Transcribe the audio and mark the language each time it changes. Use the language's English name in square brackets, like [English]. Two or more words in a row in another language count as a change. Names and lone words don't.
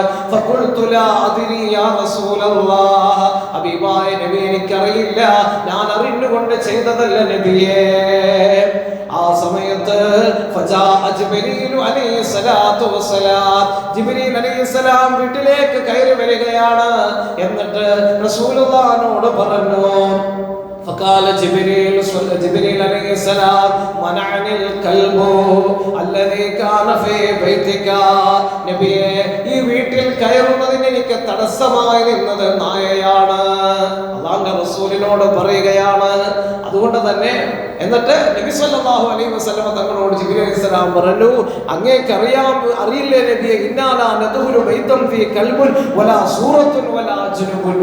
[Arabic] فقلت لا أدري يا رسول الله, [Malayalam] ഹബീബായ നബി, എനിക്കറിയില്ല, ഞാൻ അറിഞ്ഞുകൊണ്ട് ചെയ്തതല്ല നബിയേ. ആ സമയത്ത് [Arabic] جبريل عليه السلام [Malayalam] വീട്ടിലേക്ക് കയറി വരികയാണ്. എന്നിട്ട് റസൂലുള്ളാഹിനോട് പറഞ്ഞു, [Arabic] فقال جبريل عليه السلام منعني الكلب الذي كان في بيتك. [Malayalam] നബിയെ, ഈ വീട്ടിൽ കയറുന്നതിന് എനിക്ക് തടസ്സമായി നിന്നത് നായയാണ്. അല്ലാഹുവിന്റെ റസൂലിനോട് പറയുകയാണ്. അതുകൊണ്ട് തന്നെ എന്നിട്ട് നബി [Arabic] صلى الله عليه وسلم [Malayalam] തങ്ങളോട് [Arabic] جبريل عليه السلام [Malayalam] പറഞ്ഞു, അങ്ങേക്ക് അറിയില്ലേ നബിയെ, [Arabic] إنا لا ندخل بيتا في كلب ولا صورة ولا جنب.